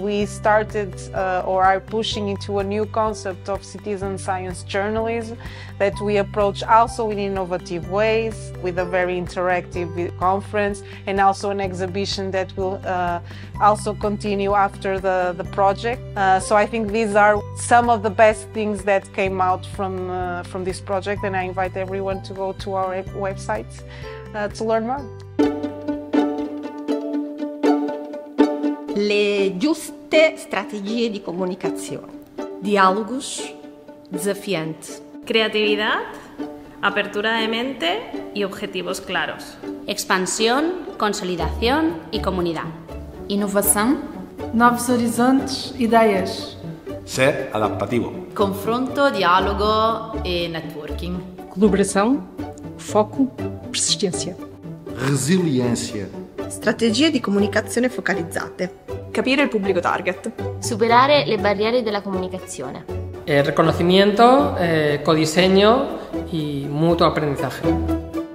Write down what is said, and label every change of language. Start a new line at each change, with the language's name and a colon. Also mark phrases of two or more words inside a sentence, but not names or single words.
English: We started or are pushing into a new concept of citizen science journalism that we approach also in innovative ways with a very interactive conference and also an exhibition that will also continue after the project. So I think these are some of the best things that came out from this project, and I invite everyone to go to our website to learn more.
Italian: Le giuste strategie di comunicazione.
Spanish: Diálogos desafiantes. Creatividad, apertura de mente y objetivos claros. Expansión, consolidación y comunidad.
Portuguese: Inovação, novos horizontes, ideias. Ser adaptativo. Confronto, diálogo e networking. Colaboração, foco, persistência. Resiliência.
Italian: Strategie di comunicazione focalizzate. Capire il pubblico target. Superare le barriere della comunicazione.
Spanish: Reconocimiento, codiseño y mutuo aprendizaje.